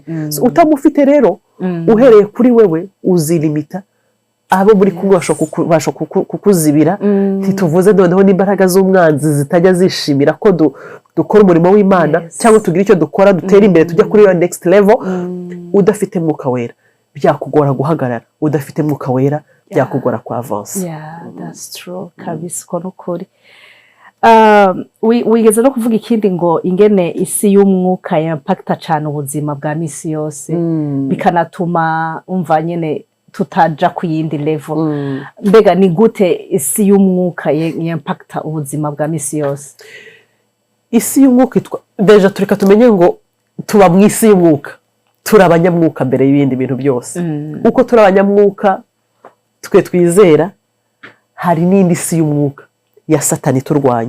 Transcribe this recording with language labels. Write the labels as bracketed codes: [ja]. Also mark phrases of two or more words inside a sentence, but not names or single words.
[rn] Utamufite rero, uhereye kuri wewe uzilimita, abo muri kumwe basho kukuzibira. Ntituvuze noneho n'imbaraga z'umwanzi zitajya zishimira ko dukora umurimo w'Imana, cyangwa tugira icyo dukora dutera imbere tujya kuri yo [en] next level. [rn] Udafite mwuka wera byakugora guhagarara, udafite mwuka wera byakugora kwa avance. [en] That's true [rn] kabisa, ko nukuri. Wigeze no kuvuga ikindi ngo ingene isi y'umwuka impacta cyane ubuzima bwa misi yose, bikanatuma umva nyene tutaja ku yindi level. Mbega ni gute isi y'umwuka impacta ubuzima bwa misi yose? Isi y'umwuka deja tureka tumenye ngo tuba mu isi y'umwuka, turi abanyamwuka mbere y'ibindi bintu byose. Uko turi abanyamwuka twe twizera, hari n'indi si y'umwuka ya Satani turwanya.